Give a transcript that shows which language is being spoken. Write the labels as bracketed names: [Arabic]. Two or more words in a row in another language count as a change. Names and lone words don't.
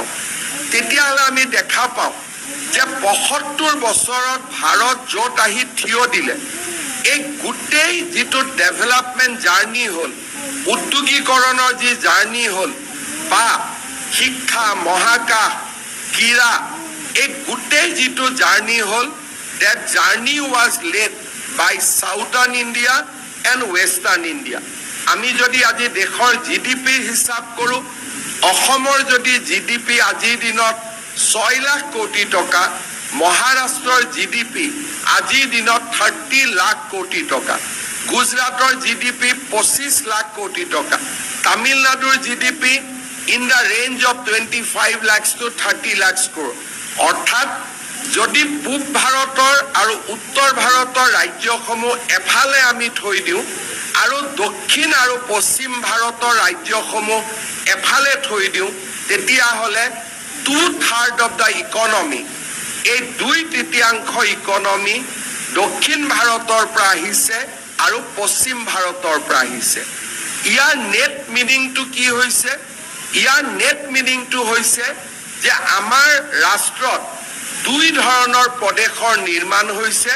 [Assamese] তেতিয়াহ'লে আমি দেখা পাওঁ যে ৭৫ বছৰত ভাৰত য'ত আহি থিয় দিলে, এই গোটেই যিটো [English] development journey [Assamese] হ'ল, উদ্যোগীকৰণৰ যি জাৰ্ণি হ'ল, বা শিক্ষা, মহাকাশ, ক্ৰীড়া, এই গোটেই যিটো জাৰ্ণি হ'ল, [English] that journey was led by Southern India and Western India. [Assamese] আমি যদি আজি দেশৰ GDP হিচাপ কৰোঁ, অসমৰ যদি GDP আজিৰ দিনত ৬ লাখ কোটি টকা, মহাৰাষ্ট্ৰৰ GDP আজিৰ দিনত 30 লাখ কোটি টকা, গুজৰাটৰ GDP 25 লাখ কোটি টকা, তামিলনাডুৰ GDP [English] in the range of 25 lakhs to 30 lakhs crore. [Assamese] অৰ্থাৎ যদি পূব ভাৰতৰ আৰু উত্তৰ ভাৰতৰ ৰাজ্যসমূহ এফালে আমি থৈ দিওঁ আৰু দক্ষিণ আৰু পশ্চিম ভাৰতৰ ৰাজ্যসমূহ এফালে থৈ দিওঁ, তেতিয়াহ'লে 2/3 [English] of the economy, [Assamese] এই 2/3 ইকনমি দক্ষিণ ভাৰতৰ পৰা আহিছে আৰু পশ্চিম ভাৰতৰ পৰা আহিছে। ইয়াৰ নেট মিনিংটো কি হৈছে? ইয়াৰ নেট মিনিংটো হৈছে যে আমাৰ ৰাষ্ট্ৰত 2 ধৰণৰ প্ৰদেশৰ নিৰ্মাণ হৈছে।